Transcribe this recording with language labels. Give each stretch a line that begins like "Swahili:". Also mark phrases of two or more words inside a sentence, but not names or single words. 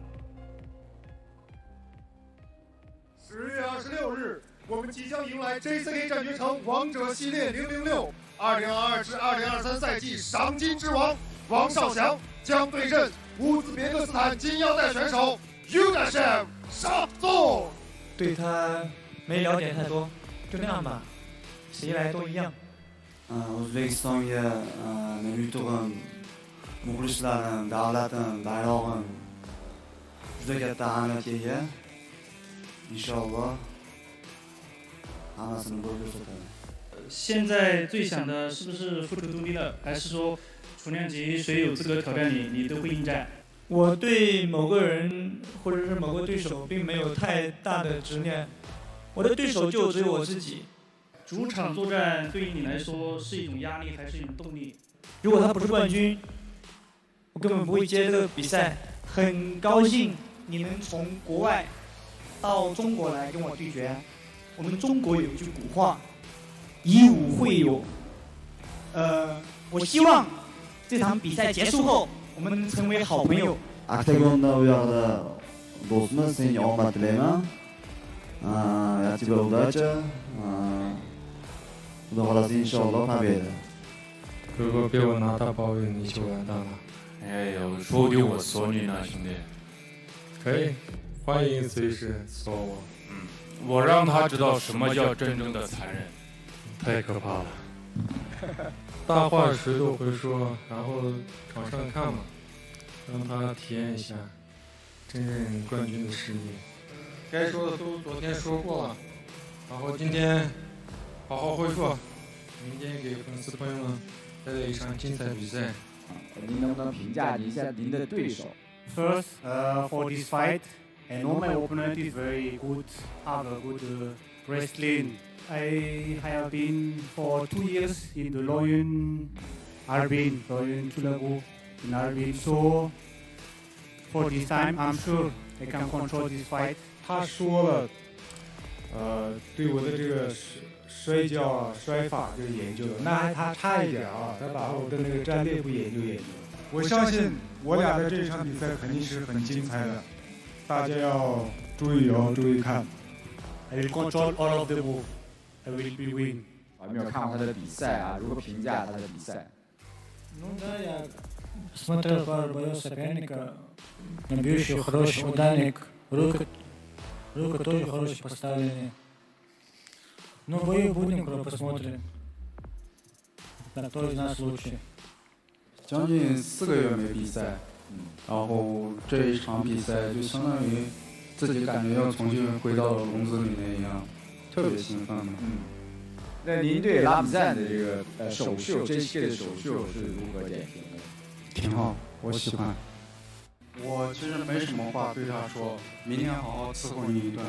Chinese: 10 月26日，我们即将迎来 JCK 战绝城王者系列006，2022至2023赛季赏金之王王少祥将对阵乌兹别克斯坦金腰带选手 Yuldashov Shokhzod。对他没了解太多，就那样吧，谁来都一样。
Uzbek: Uzbekistonga men yutug'im, muxlislarim, davlatim, bayrog'im juda katta ahamiyatga ega. Inshaalloh hammasini bo'lib ko'rsataman。
Chinese: 现在最想的是不是复出独立了，还是说重量级谁有资格挑战你，你都会应战？我对某个人或者是某个对手并没有太大的执念，我的对手就只有我自己。主场作战对于你来说是一种压力还是一种动力？如果他不是冠军，我根本不会接这个比赛。很高兴你能从国外到中国来跟我对决。我们中国有一句古话，以武会友。我希望这场比赛结束后，我们能成为好朋友。
Uzbek: Octagonda u yoqda do'stimiz, senga omad tilayman.
Russian: Ya тебе удачи.
Uzbek: Xudo xohlasa inshaalloh победа。
Chinese: 如果被我拿大包围，你就完蛋了。哎呦，说不定我锁你呢，兄弟。可以，欢迎随时锁我。我让他知道什么叫真正的残忍。太可怕了。大话谁都会说，然后场上看嘛，让他体验一下真正冠军的实力。该说的都昨天说过了，然后今天好好恢复，明天给粉丝朋友们带来一场精彩比赛。您能不能评价一下您的对手
English: ？First, for this fight, I know my opponent is very good, have a good wrestling. I have been for 2 years in the Loyun Arbin, Loyun Chulagu in Arbin. So for this time, I'm sure I can control this fight.
Chinese: 他说了，对我的这个摔跤啊、摔法这个研究，那还他差一点啊，他把我的那个战略不研究。我相信我俩的这场比赛肯定是很精彩的，大家要注意哦，注意看。
English: I will control all of the move.
Chinese: I will be win. 我没有看过他的比赛啊，如何评价他的比赛？
Russian: Ну да, я смотрел пару боев соперника, набьющий хороший ударник, рука тоже хорошие поставлены. Ну, бои будем посмотрим. На кто из нас лучше.
Chinese: 将近4个月没比赛，然后这一场比赛就相当于自己感觉要重新回到笼子里面一样，特别兴奋。那您对Ramzan的这个首秀，JCK的首秀是如何点评的？挺好，我喜欢。我其实没什么话对他说，明天好好伺候你一顿。